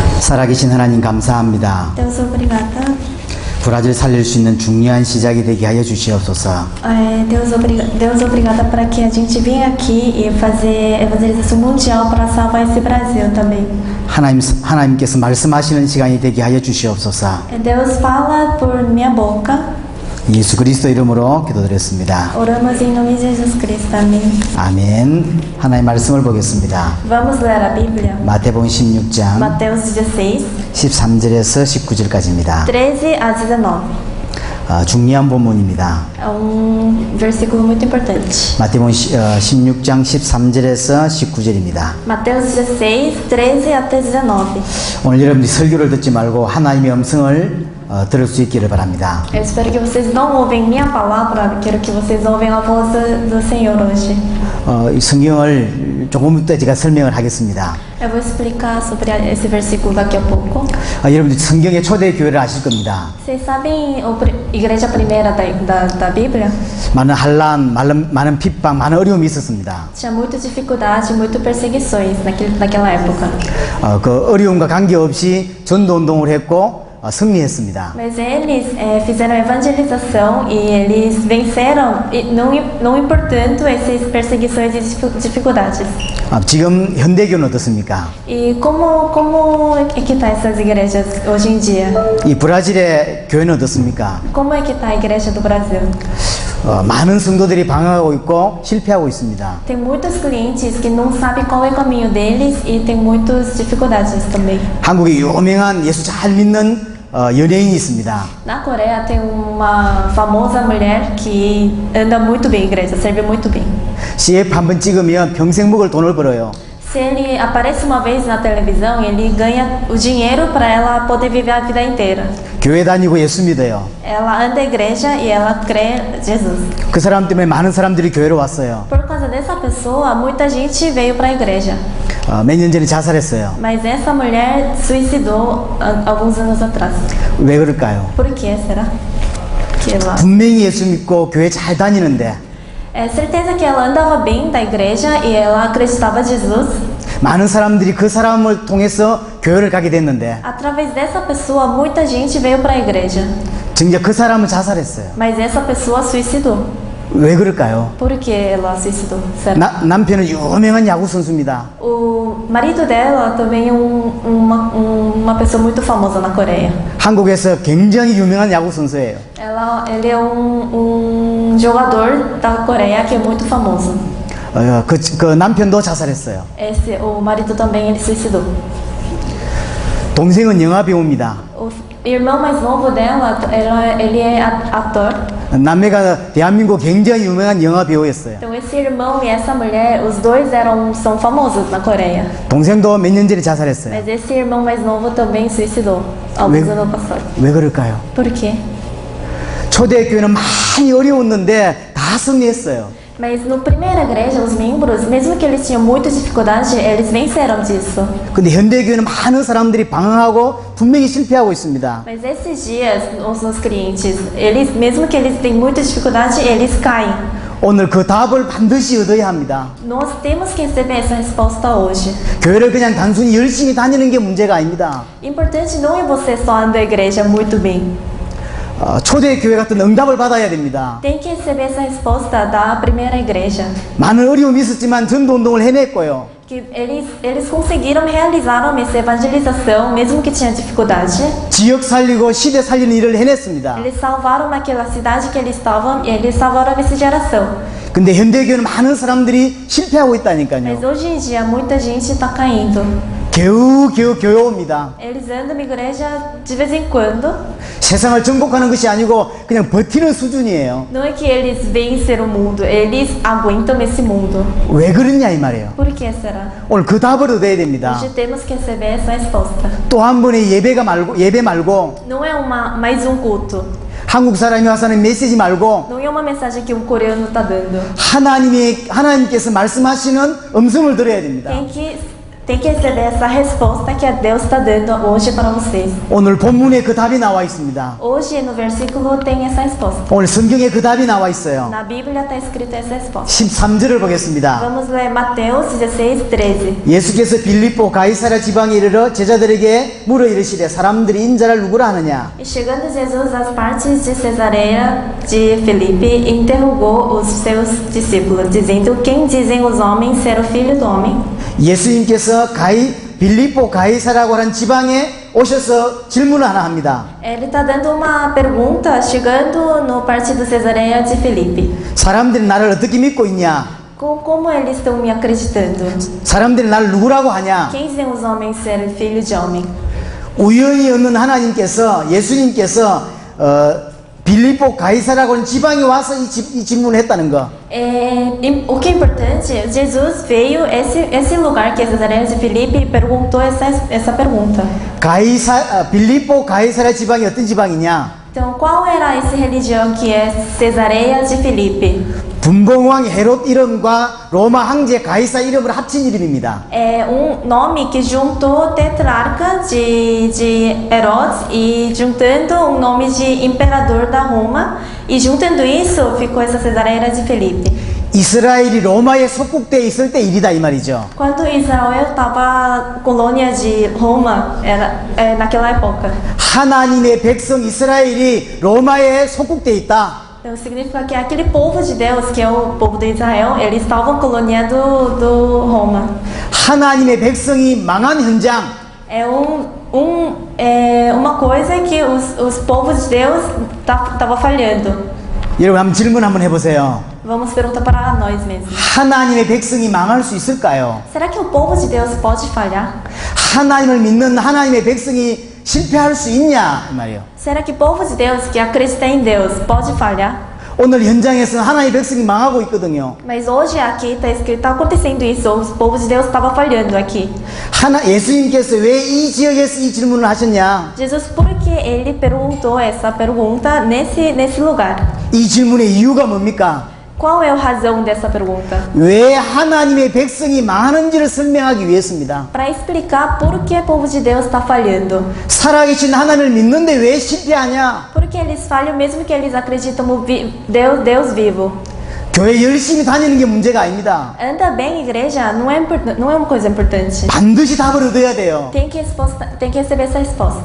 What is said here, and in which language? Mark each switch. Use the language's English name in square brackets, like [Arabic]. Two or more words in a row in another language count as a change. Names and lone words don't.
[Korean] 살아계신 하나님 감사합니다. [Portuguese] Deus, obrigada. [Korean] 브라질 살릴 수 있는 중요한 시작이 되게 하여 주시옵소서. [Portuguese] Deus, obrigada para que a gente venha aqui e fazer evangelização mundial para salvar esse Brasil também. [Korean] 하나님께서 말씀하시는 시간이 되게 하여 주시옵소서. [Portuguese] Deus fala por minha boca. [Korean] 예수 그리스도 이름으로 기도드렸습니다. [Portuguese] Oramos em nome de Jesus Cristo. Amém. [Korean] 아멘. 하나님의 말씀을 보겠습니다. [Portuguese] Vamos ler a Bíblia. [Korean] 마태복음 16장 [Portuguese] Mateus 16, [Korean] 13절에서 19절까지입니다. [Portuguese] 13 a 19. [Korean] 중요한 본문입니다. [Portuguese] É versículo muito importante. [Korean] 마태복음 16장 13절에서 19절입니다. [Portuguese] Mateus 16, 13 até 19. [Korean] 오늘 여러분들이 설교를 듣지 말고 하나님의 음성을 들을 수 있기를 바랍니다. [Portuguese] Eu espero que vocês não ouvem minha palavra, quero que vocês ouvem a voz do Senhor hoje. [Korean] 이 성경을 조금 이따 제가 설명을 하겠습니다. [Portuguese] Eu vou explicar sobre esse versículo daqui a pouco. [Korean] 여러분들 성경의 초대 교회를 아실 겁니다. [Portuguese] Vocês sabem a igreja primeira da Bíblia? [Korean] 많은 환난, 많은 핍박, 많은 어려움이 있었습니다. [Portuguese] Tinha muita dificuldade, muitas perseguições naquela época. [Korean] 그 어려움과 관계없이 전도운동을 했고 승리했습니다. [Portuguese] Mas eles fizeram evangelização e eles venceram, não importando essas perseguições e dificuldades. [Korean] 지금 현대교는 어떻습니까? [Portuguese] E como é que tá essas igrejas hoje em dia? [Korean] 이 브라질의 교회는 어떻습니까? [Portuguese] Como é que tá a igreja do Brasil? [Korean] 많은 성도들이 방황하고 있고 실패하고 있습니다. [Portuguese] Tem muitos clientes que não sabem qual é o caminho deles e tem muitas dificuldades também. [Korean] 한국에 유명한 예수 잘 믿는 연예인이 있습니다. [Portuguese] Na Coreia tem uma famosa mulher que anda muito bem, igreja, serve muito bem. [Korean] CF 한번 찍으면 평생 먹을 돈을 벌어요. [Portuguese] Se ele aparece uma vez na televisão, ele ganha o dinheiro para ela poder viver a vida inteira. [Korean] 교회 다니고 예수 믿어요. [Portuguese] Ela anda à igreja e ela crê em Jesus. [Korean] 그 사람 때문에 많은 사람들이 교회로 왔어요. [Portuguese] Por causa dessa pessoa, muita gente veio para a igreja. [Korean] 몇 년 전에 자살했어요. [Portuguese] Mas essa mulher suicidou alguns anos atrás. [Korean] 왜 그럴까요? [Portuguese] Por que será? Que ela... [Korean] 분명히 예수 믿고 교회 잘 다니는데 [Portuguese] É certeza que ela andava bem da igreja e ela acreditava em Jesus. [Korean] 많은 사람들이 그 사람을 통해서 교회를 가게 됐는데 [Portuguese] Através dessa pessoa, muita gente veio para a igreja. [Korean] 정작 그 사람은 자살했어요. [Portuguese] Mas essa pessoa suicidou. [Korean] 왜 그럴까요? [Portuguese] Por que ela suicidou? Será? [Korean] 남편은 유명한 야구 선수입니다. [Portuguese] O marido dela também é uma pessoa muito famosa na Coreia. [Korean] 한국에서 굉장히 유명한 야구 선수예요. [Portuguese] Ele é um jogador da Coreia que é muito famoso. [Korean] 그 남편도 자살했어요. [Portuguese] O marido também ele suicidou. [Korean] 동생은 영화 배우입니다. [Portuguese] O irmão mais novo dela, ele é ator. [Korean] 남매가 대한민국 굉장히 유명한 영화 배우였어요. [Portuguese] Então esse irmão e essa mulher, os dois são famosos na Coreia. [Korean] 동생도 몇 년 전에 자살했어요. [Portuguese] Mas esse irmão mais novo também suicidou alguns anos passados. [Korean] 왜 그럴까요? [Portuguese] Por quê? [Korean] 초대교회는 많이 어려웠는데 다 승리했어요. [Portuguese] Mas no primeira igreja, os membros, mesmo que eles tinham muita dificuldade, eles venceram disso. [Korean] 근데 현대교회는 많은 사람들이 방황하고 분명히 실패하고 있습니다. [Portuguese] Mas esses dias, os clientes, eles, mesmo que eles têm muita dificuldade, eles caem. [Korean] 오늘 그 답을 반드시 얻어야 합니다. [Portuguese] Nós temos que receber essa resposta hoje. [Korean] 교회를 그냥 단순히 열심히 다니는 게 문제가 아닙니다. [Portuguese] Importante não é você só andar a igreja muito bem. [Korean] 초대교회 같은 응답을 받아야 됩니다. [Portuguese] Tem que receber essa resposta da primeira igreja. [Korean] 많은 어려움이 있었지만 전도운동을 해냈고요. [Portuguese] Que eles conseguiram realizar essa evangelização, mesmo que tinha dificuldade. [Korean] 지역 살리고 시대 살리는 일을 해냈습니다. [Portuguese] Eles salvaram aquela cidade que eles estavam e eles salvaram essa geração. [Korean] 근데 현대교회는 많은 사람들이 실패하고 있다니까요. [Portuguese] Mas hoje em dia muita gente está caindo. [Korean] 겨우 교회옵니다. [Portuguese] Eles andam na igreja de vez em quando. [Korean] 세상을 정복하는 것이 아니고 그냥 버티는 수준이에요. [Portuguese] Não é que eles vencem o mundo, eles aguentam esse mundo. [Korean] 왜 그러냐 이 말이에요. [Portuguese] Por que será? [Korean] 오늘 그 답을 얻어야 됩니다. [Portuguese] Hoje temos que receber essa resposta. [Korean] 또 한 번의 예배 말고 [Portuguese] Não é mais culto. [Korean] 한국 사람이 와서 하는 메시지 말고 [Portuguese] Não é uma mensagem que coreano está dando. [Korean] 하나님께서 말씀하시는 음성을 들어야 됩니다. [Portuguese] Tem que tem que receber essa resposta que Deus está dando hoje para vocês. [Korean] 오늘 본문에 그 답이 나와 있습니다. [Portuguese] Hoje no versículo tem essa resposta. [Korean] 오늘 성경에 그 답이 나와 있어요. [Portuguese] Na Bíblia está escrito essa resposta. [Korean] 13절을 보겠습니다. [Portuguese] Vamos ler Mateus 16:13. [Korean] 예수께서 빌립보 가이사랴 지방에 이르러 제자들에게 물어 이르시되 사람들이 인자를 누구라 하느냐? [Portuguese] E chegando Jesus às partes de Cesareia de Filipe, interrogou os seus discípulos, dizendo: Quem dizem os homens ser o filho do homem? [Korean] 예수님께서 빌립보 가이사라고 하는 지방에 오셔서 질문을 하나 합니다. [Portuguese] Ele está dando uma pergunta, chegando no partido Cesareia de Filipe. [Korean] 사람들이 나를 어떻게 믿고 있냐? [Portuguese] Como eles estão me acreditando? [Korean] 사람들이 나를 누구라고 하냐? [Portuguese] Quem dizem os homens ser filho de homem? [Korean] 우연히 없는 하나님께서 예수님께서 빌립보 가이사라고 하는 지방에 와서 이 질문을 했다는 거. [Portuguese] O que é importante, Jesus veio esse lugar que é Cesareia de Filipe e perguntou essa pergunta. [Korean] 빌립보 가이사라 지방이 어떤 지방이냐? [Portuguese] Então, qual era essa religião que é Cesareia de Filipe? [Korean] 분봉왕 헤롯 이름과 로마 황제 가이사 이름을 합친 이름입니다. [Portuguese] É nome que juntou tetrarca de Herodes e juntando nome de imperador da Roma e juntando isso ficou essa Cesareia de Filipe. [Korean] 이스라엘이 로마에 속국되어 있을 때 일이다 이 말이죠. [Portuguese] Quando Israel estava colônia de Roma, naquela época. [Korean] 하나님의 백성 이스라엘이 로마에 속국되어 있다. [Portuguese] Então significa que aquele povo de Deus, que é o povo de Israel, eles estavam coloniando do Roma. [Korean] 하나님의 백성이 망한 현장. [Portuguese] É uma coisa que os povos de Deus estavam falhando. [Korean] 여러분 한번 질문 한번 해보세요. [Portuguese] Vamos perguntar para nós mesmos. [Korean] 하나님의 백성이 망할 수 있을까요? [Portuguese] Será que o povo de Deus pode falhar? [Korean] 하나님을 믿는 하나님의 백성이 실패할 수 있냐 이 말이에요. [Portuguese] Será que o povo de Deus que acredita em Deus pode falhar? [Korean] 오늘 현장에서는 하나님의 백성이 망하고 있거든요. [Portuguese] Mas hoje aqui está escrito, está acontecendo isso. Os povos de Deus estavam falhando aqui. [Korean] 예수님께서 왜 이 지역에서 이 질문을 하셨냐? [Portuguese] Jesus, por que ele perguntou essa pergunta nesse lugar? [Korean] 이 질문의 이유가 뭡니까? [Portuguese] Qual é a razão dessa pergunta? [Korean] 왜 하나님의 백성이 망하는지를 설명하기 위해서입니다. [Portuguese] Para explicar por que o povo de Deus está falhando. [Korean] 살아계신 하나님을 믿는데 왜 실패하냐? [Portuguese] Por que eles falham mesmo que eles acreditam no Deus vivo? [Korean] 교회 열심히 다니는 게 문제가 아닙니다. [Portuguese] Anda bem, igreja, não é uma coisa importante. [Korean] 반드시 답을 얻어야 돼요. [Portuguese] Tem que receber essa resposta.